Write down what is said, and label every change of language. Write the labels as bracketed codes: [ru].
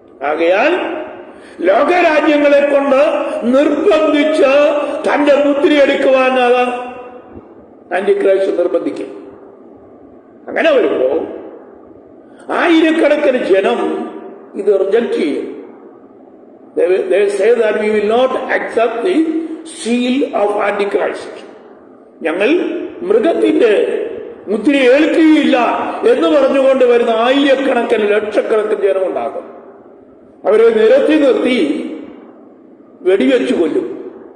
[ml] ആകയാൽ ലോകരാജ്യങ്ങളെ കൊണ്ട് നിർബന്ധിച്ച് തന്റെ മുദ്രയെടുക്കുവാൻ ആന്റിക്രൈസ്റ്റ് നിർബന്ധിക്കും. അങ്ങനെ വരുമ്പോ ആയിരക്കണക്കിന് ജനം ഇത് റിജക്ട് ചെയ്യും. [en] They say that we will not accept the seal of Antichrist. [ml] ഞങ്ങൾ മൃഗത്തിന്റെ മുദ്ര ഏൽക്കുകയില്ല എന്ന് പറഞ്ഞുകൊണ്ട് വരുന്ന ആയിരക്കണക്കിന് ലക്ഷക്കണക്കിന് ജനമുണ്ടാകും. അവരെ നിരത്തി നിർത്തി വെടിവെച്ചു കൊല്ലും.